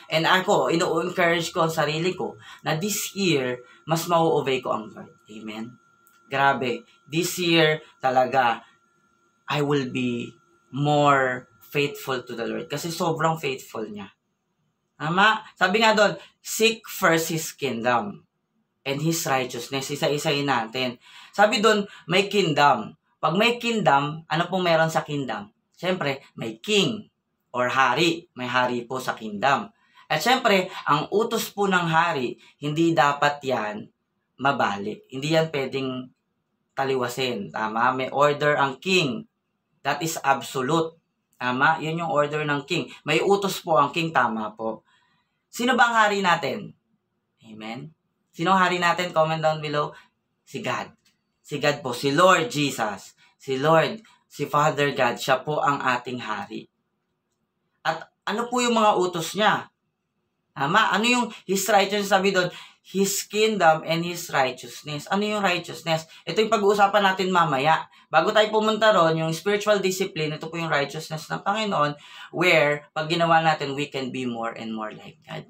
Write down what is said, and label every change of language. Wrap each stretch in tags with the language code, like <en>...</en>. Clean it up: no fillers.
<tl>And ako, ino-encourage ko ang sarili ko na</tl> <en>this year,</en> <tl>mas mau-obey ko ang Lord. Amen? Grabe.</tl> <en>This year,</en> <tl>talaga,</tl> <en>I will be more faithful to the Lord.</en> <tl>Kasi sobrang faithful niya. Tama? Sabi nga doon,</tl> <en>seek first His kingdom and His righteousness.</en> <tl>Isa-isayin natin. Sabi doon, may kingdom. Pag may kingdom, ano pong meron sa kingdom? Siyempre, may king or hari. May hari po sa kingdom. At siyempre, ang utos po ng hari, hindi dapat yan mabali. Hindi yan pwedeng taliwasin. Tama? May order ang king.</tl> <en>That is absolute.</en> <tl>Tama? Yun yung</tl> <en>order ng king.</en> <tl>May utos po ang king. Tama po. Sino ba ang hari natin? Amen? Sino ang hari natin?</tl> <en>Comment down below.</en> <tl>Si God. Si God po. Si Lord Jesus. Si Lord. Si Father God. Siya po ang ating hari. At ano po yung mga utos niya? Tama? Ano yung</tl> <en>His righteousness?</en> <tl>Sabi doon,</tl> <en>His kingdom and His righteousness.</en> <tl>Ano yung righteousness? Ito yung pag-uusapan natin mamaya. Bago tayo pumunta ron, yung spiritual discipline, ito po yung righteousness ng Panginoon,</tl> <en>where,</en> <tl>pag ginawa natin,</tl> <en>we can be more and more like God.</en>